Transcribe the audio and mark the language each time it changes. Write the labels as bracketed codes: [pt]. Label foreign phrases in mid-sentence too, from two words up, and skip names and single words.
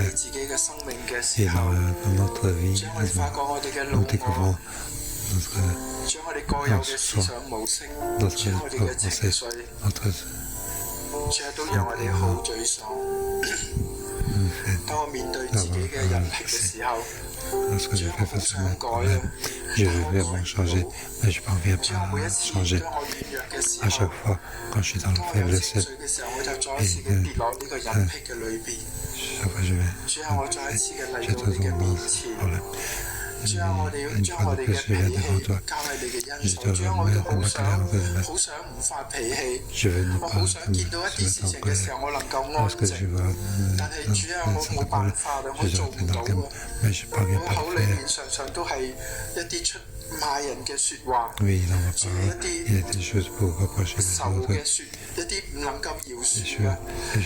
[fr] Et dans notre vie, nous découvrons notre soi, notre pensée, notre lorsque je fais face à mes problèmes, je veux vraiment changer, mais je ne parviens pas à changer. À chaque fois, quand je suis dans la faiblesse, et chaque fois je te demande ce problème. [yue] 主啊，我哋要將我哋嘅脾氣交喺你嘅恩手。主啊，我都好想唔發脾氣，我好想見到一啲事情嘅時候，我能夠安靜。但係主啊，我冇辦法，我做唔到啊！我口裏面常常都係一啲出罵人嘅説話，仲有一啲仇嘅説，一啲唔能夠饒恕嘅。